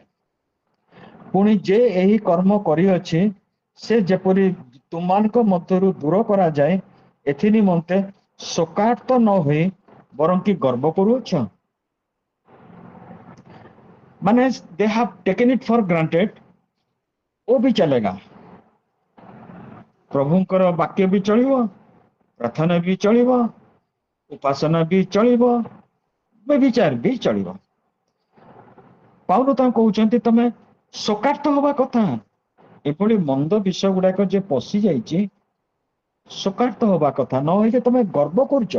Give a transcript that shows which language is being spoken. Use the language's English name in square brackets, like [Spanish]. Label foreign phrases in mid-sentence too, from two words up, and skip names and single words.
[Odia] ପୁଣି ଯେ ଏହି କର୍ମ କରିଅଛି ସେ ଯେପରି ତୁମାନଙ୍କ ମଧ୍ୟରୁ ଦୂର କରାଯାଏ, ଏଥି ନିମନ୍ତେ ଶୋକାର୍ତ ନ ହୋଇ ବରଂ କି ଗର୍ବ କରୁଅଛ। [English] ମାନେ they have taken it for granted, [Hindi] वो भी चलेगा। [Odia] ପ୍ରଭୁଙ୍କର ବାକ୍ୟ ବି ଚଳିବ, ପ୍ରାର୍ଥନା ବି ଚଳିବ, ଉପାସନା ବି ଚଳିବ, ବ୍ୟଭିଚାର ବି ଚଳିବ। ପାଉଲ ତାଙ୍କୁ କହୁଛନ୍ତି ତମେ ଶୋକାର୍ତ ହବା କଥା। ଏଭଳି ମନ୍ଦ ବିଷୟ ଗୁଡାକ ଯେ ପଶି ଯାଇଛି, ଶୋକାର୍ତ ହବା କଥା ନ ହେଇକି ତମେ ଗର୍ବ କରୁଛ।